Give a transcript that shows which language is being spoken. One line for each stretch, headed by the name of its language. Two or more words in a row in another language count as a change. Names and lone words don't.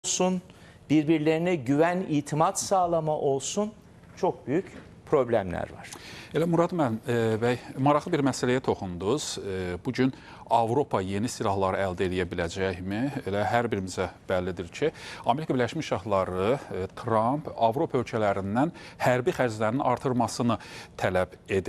Turkish: olsun, birbirlerine güven, itimat sağlama olsun, çok büyük problemler var.
Azerbaijani: Elə Murad bəy, maraqlı bir məsələyə toxundunuz. Bugün Avropa yeni silahlar əldə edə biləcəkmi? Elə hər birimizə bəllidir ki, Amerika Birləşmiş Ştatları, Trump Avropa ölkələrindən hərbi xərclərinin artırmasını tələb edir.